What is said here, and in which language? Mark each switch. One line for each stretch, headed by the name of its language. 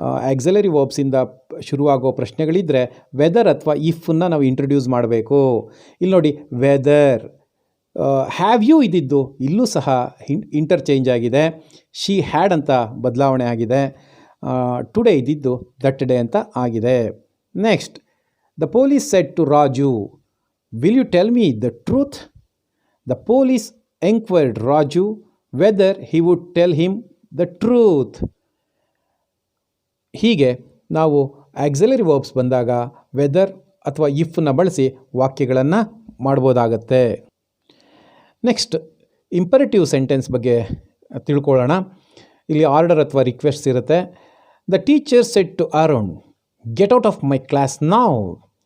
Kannada: Auxiliary ವರ್ಬ್ಸಿಂದ ಶುರುವಾಗೋ ಪ್ರಶ್ನೆಗಳಿದ್ದರೆ weather ಅಥವಾ ಇಫನ್ನು ನಾವು introduce ಮಾಡಬೇಕು. ಇಲ್ಲಿ ನೋಡಿ ವೆದರ್. ಹ್ಯಾವ್ ಯು ಇದ್ದಿದ್ದು ಇಲ್ಲೂ ಸಹ ಇಂಟರ್ಚೇಂಜ್ ಆಗಿದೆ. ಶಿ ಹ್ಯಾಡ್ ಅಂತ ಬದಲಾವಣೆ ಆಗಿದೆ. ಟುಡೇ ಇದ್ದಿದ್ದು ದಟ್ ಡೇ ಅಂತ ಆಗಿದೆ.
English: Next, the police said to Raju, "Will you tell me the truth?" The police enquired Raju whether he would tell him the truth.
Kannada: ಹೀಗೆ ನಾವು ಆಕ್ಸಿಲರಿ ವರ್ಬ್ಸ್ ಬಂದಾಗ ವೆದರ್ ಅಥವಾ ಇಫ್ನ ಬಳಸಿ ವಾಕ್ಯಗಳನ್ನು ಮಾಡ್ಬೋದಾಗತ್ತೆ. ನೆಕ್ಸ್ಟ್, ಇಂಪರೇಟಿವ್ ಸೆಂಟೆನ್ಸ್ ಬಗ್ಗೆ ತಿಳ್ಕೊಳ್ಳೋಣ. ಇಲ್ಲಿ ಆರ್ಡರ್ ಅಥವಾ ರಿಕ್ವೆಸ್ಟ್ ಇರುತ್ತೆ.
English: The teacher said to Arun, get out of my class now.